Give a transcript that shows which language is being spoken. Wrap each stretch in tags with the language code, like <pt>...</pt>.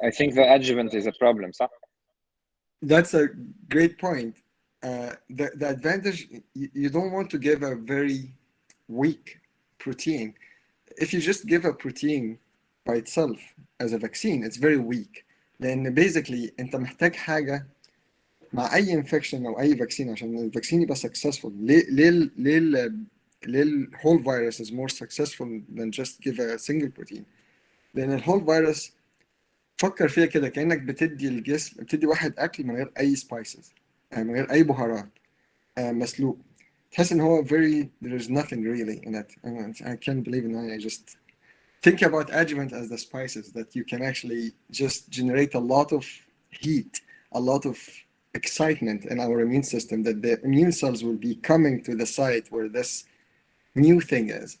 <en>I think the adjuvant is a problem, صح؟ That's a great point. The advantage, you don't want to give a very weak protein. If you just give a protein by itself as a vaccine, it's very weak.</en> <ar>لأن basically أنت محتاج حاجة مع أي infection أو أي vaccine عشان الفاكسين يبقى successful.</ar> <en>ليه whole virus is more successful than just give a single protein.</en> <ar>لأن whole virus فكر فيها كده كأنك بتدي واحد أكل من غير أي spices، من غير أي بهارات، مسلوق. تحس إن هو</ar> <en>there is nothing really in it. I can't believe it. I just think about adjuvant as the spices that you can actually just generate a lot of heat, a lot of excitement in our immune system, that the immune cells will be coming to the site where this new thing is.</en>